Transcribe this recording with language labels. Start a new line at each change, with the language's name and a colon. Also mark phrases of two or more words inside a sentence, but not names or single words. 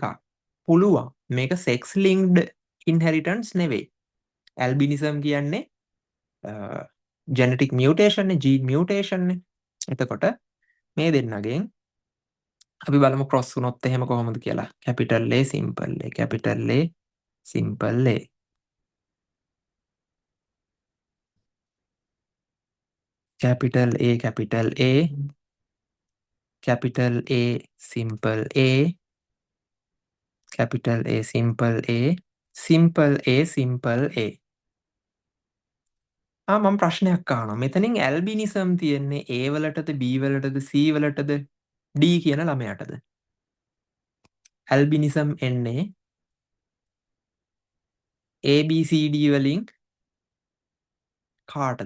Sinhala: පුළුවන්. මේක
English: sex linked inheritance
Sinhala: නෙවෙයි.
English: ඇල්බිනිසම් කියන්නේ genetic mutation gene mutation.
Sinhala: එතකොට මේ දෙන්නගෙන් අපි බලමු ක්‍රොස් වුණොත් එහෙම කොහොමද කියලා.
English: capital A simple A capital A simple A capital A capital A capital A simple A capital A simple A simple A simple A.
Sinhala: මම ප්‍රශ්නයක් අහනවා. මෙතනින් ඇල්බිනිසම් තියෙන්නේ A වලටද B වලටද C වලටද D කියන ළමයාටද? ඇල්බිනිසම් එන්නේ A B C D වලින් කාටද?